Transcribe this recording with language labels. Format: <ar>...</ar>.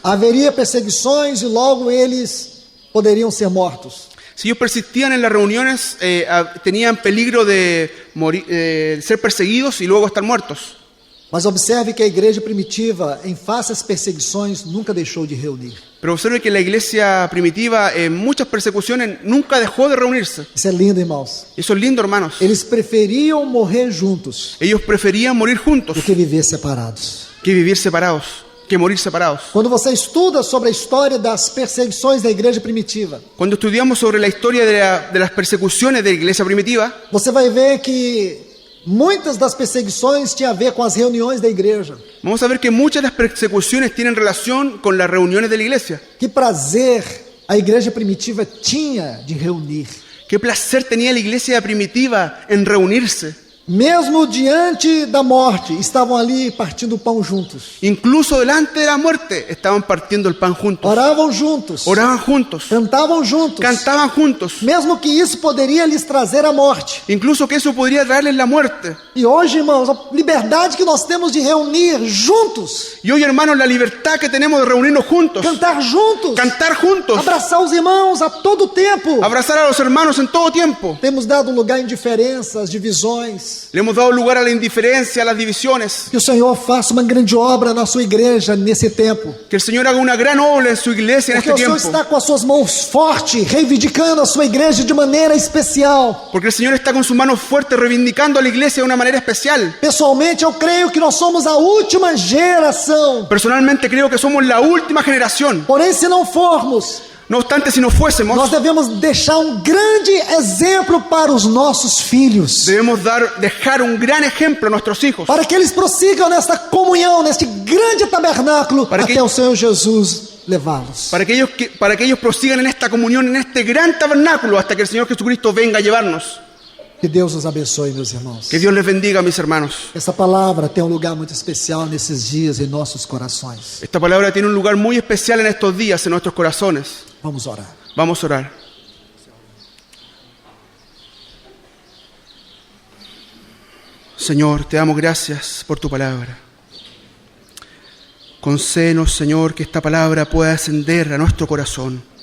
<pt>haveria perseguições e logo eles poderiam ser mortos.</pt> <es>si ellos persistían en las reuniones, tenían peligro de ser perseguidos y luego estar muertos.</es> <pt>Mas observe que a igreja primitiva, em face às perseguições, nunca deixou de reunir.</pt> <es>Pero observe que la iglesia primitiva, en muchas persecuciones, nunca dejó de reunirse.</es> <pt>Isso é lindo, irmãos.</pt> <es>Eso es lindo, hermanos.</es> <pt>Eles preferiam morrer juntos</pt> <es>Ellos preferían morir juntos</es> <pt>do que viver separados.</pt> <es>que vivir separados, que morir separados.</es> <pt>Quando você estuda sobre a história das perseguições da igreja primitiva,</pt> <es>Cuando estudiamos sobre la historia de las persecuciones de la iglesia primitiva,</es> <pt>você vai ver que muitas das perseguições tinham a ver com as reuniões da igreja.</pt> <es>vamos a ver que muchas de las persecuciones tienen relación con las reuniones de la iglesia.</es> <pt>Que prazer a igreja primitiva tinha de reunir.</pt> <es>Qué placer tenía la iglesia primitiva en reunirse.</es> <pt>Mesmo diante da morte, estavam ali partindo o pão juntos.</pt> <es>Incluso delante de la muerte estaban partiendo el pan juntos.</es> <pt>Oravam juntos.</pt> <es>Oraban juntos.</es> <pt>Cantavam juntos.</pt> <es>Cantaban juntos.</es> <pt>Mesmo que isso poderia lhes trazer a morte.</pt> <es>Incluso que eso podría traerles la muerte.</es> <pt>E hoje, irmãos, a liberdade que nós temos de reunir juntos,</pt> <es>Y hoy, hermanos, la libertad que tenemos de reunirnos juntos,</es> <pt>cantar juntos,</pt> <es>cantar juntos,</es> <pt>abraçar os irmãos a todo tempo.</pt> <es>abrazar a los hermanos en todo tiempo.</es> <pt>Temos dado lugar a indiferenças, divisões.</pt> <es>Le hemos dado lugar a la indiferencia, a las divisiones.</es> <pt>Que o Senhor faça uma grande obra na sua igreja nesse tempo.</pt> <es>Que el Señor haga una gran obra en su iglesia en</es> <pt>Porque</pt> <es>este</es> <pt>o Senhor</pt> <es>tiempo.</es> <pt>está com as suas mãos fortes, reivindicando a sua igreja de maneira especial.</pt> <es>Porque el Señor está con sus manos fuertes reivindicando a la iglesia de una manera especial.</es> <pt>Pessoalmente, eu creio que nós somos a última geração.</pt> <es>Personalmente creo que somos la última generación.</es> <pt>Porém, se não formos,</pt> <es>No obstante, si no fuésemos,</es> <pt>nós devemos deixar um grande exemplo para os nossos filhos.</pt> <es>debemos dejar un gran ejemplo a nuestros hijos.</es> <pt>Para que eles prossigam nesta comunhão, neste grande tabernáculo,</pt> <es>Para que-</es> <pt>até o Senhor Jesus levá-los.</pt> <es>Para que ellos prosigan en esta comunión, en este gran tabernáculo, hasta que el Señor Jesucristo venga a llevarnos.</es> <pt>Que Deus os abençoe, meus irmãos.</pt> <es>Que Dios les bendiga, mis hermanos.</es> <pt>Essa palavra tem um lugar muito especial nesses dias em nossos corações.</pt> <es>Esta palabra tiene un lugar muy especial en estos días, en nuestros corazones.</es> <pt>Vamos orar.</pt> <es>Vamos a orar. Señor, te damos gracias por tu palabra. Concédenos, Señor, que esta palabra pueda ascender a nuestro corazón.</es>